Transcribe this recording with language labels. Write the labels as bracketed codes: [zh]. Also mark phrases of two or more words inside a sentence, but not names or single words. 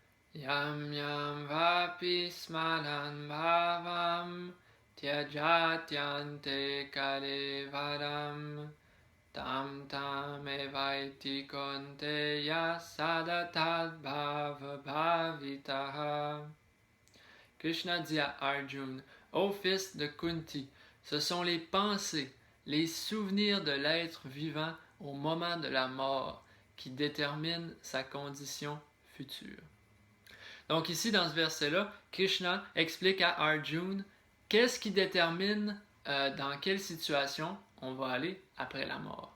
[sa] यं यं वापि स्मरन् भावं त्यजत्यन्ते कलेवरम् तं तं एवैति कौन्तेय सदातद् भाव भावितः. [fr] Krishna dit à Arjuna, ô fils de Kunti, ce sont les pensées, les souvenirs de l'être vivant au moment de la mort qui déterminent sa condition future. Donc ici, dans ce verset-là, Krishna explique à Arjuna qu'est-ce qui détermine dans quelle situation on va aller après la mort.